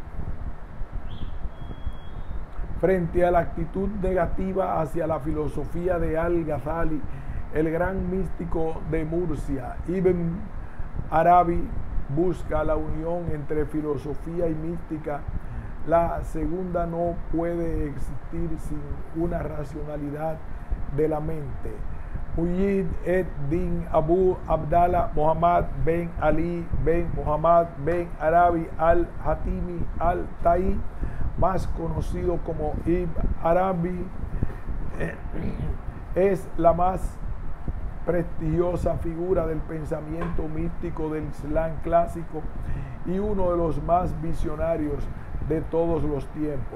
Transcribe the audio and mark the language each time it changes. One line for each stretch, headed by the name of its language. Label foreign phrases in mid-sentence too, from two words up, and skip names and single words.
Spanish: Frente a la actitud negativa hacia la filosofía de Al-Ghazali, el gran místico de Murcia, Ibn Arabi, busca la unión entre filosofía y mística. La segunda no puede existir sin una racionalidad de la mente. Muhammad ed-Din Abu Abdallah Muhammad ben Ali ben Muhammad ben Arabi al-Hatimi al-Tai, más conocido como Ibn Arabi, es la más prestigiosa figura del pensamiento místico del Islam clásico y uno de los más visionarios de todos los tiempos.